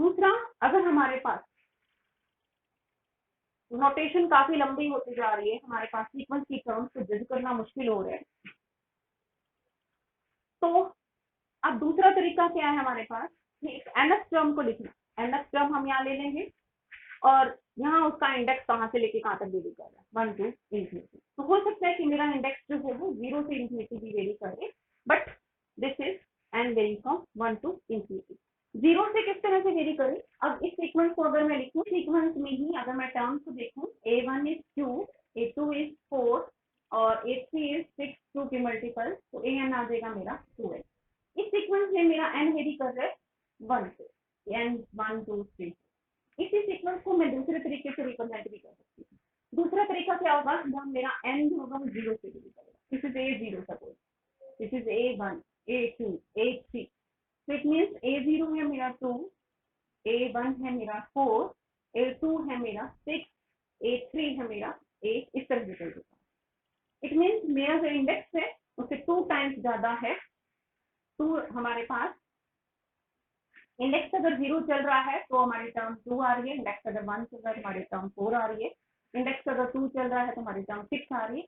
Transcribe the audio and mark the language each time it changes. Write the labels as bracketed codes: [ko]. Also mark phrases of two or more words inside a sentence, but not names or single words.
[hi] दूसरा, अगर हमारे पास नोटेशन काफी लंबी होती जा रही है, हमारे पास सीक्वेंस की टर्म्स को जज करना मुश्किल हो रहा है, तो अब दूसरा तरीका क्या है हमारे पास, एक [en] nth term [hi] को लिखना। [en] nth term [hi] हम यहाँ ले लेंगे और यहाँ उसका इंडेक्स कहाँ से लेके कहाँ तक वेरी कर रहा है, [en] 1 to infinity. [hi] तो हो सकता है कि मेरा इंडेक्स जो है वो 0 से इंफिनिटी भी वेरी करे, [en] but this is n vary from 1 to infinity. 0 से किस तरह से वेरी करे, अब इस सीक्वेंस को अगर मैं लिखूं, सीक्वेंस में ही अगर मैं टर्म्स को देखूं, a1 is 2, a2 is 4 और a3 is 6, 2 के मल्टीपल, तो an आ जाएगा मेरा 2n। इस सीक्वेंस में मेरा n वेरी कर रहा है 1 से, n 1 2 3। इसी सीक्वेंस को मैं दूसरे तरीके से रिप्रेजेंट भी कर सकती हूँ। दूसरा तरीका क्या होगा, जब मेरा n जो होगा वो 0 से वेरी करेगा, this is a0 suppose, this is a1 a2 a3, तो it means a0 है मेरा 2, a1 है मेरा 4, a2 है मेरा 6, a3 है मेरा 8, इस तरह से कर देता हूँ। it means मेरा जो इंडेक्स है उससे 2 टाइम्स ज्यादा है। 2 हमारे पास इंडेक्स अगर 0 चल रहा है तो हमारी टर्म 2 आ रही है, इंडेक्स अगर 1 चल रहा है तो हमारी टर्म 4 आ रही है, इंडेक्स अगर 2 चल रहा है तो हमारी टर्म 6 आ रही है।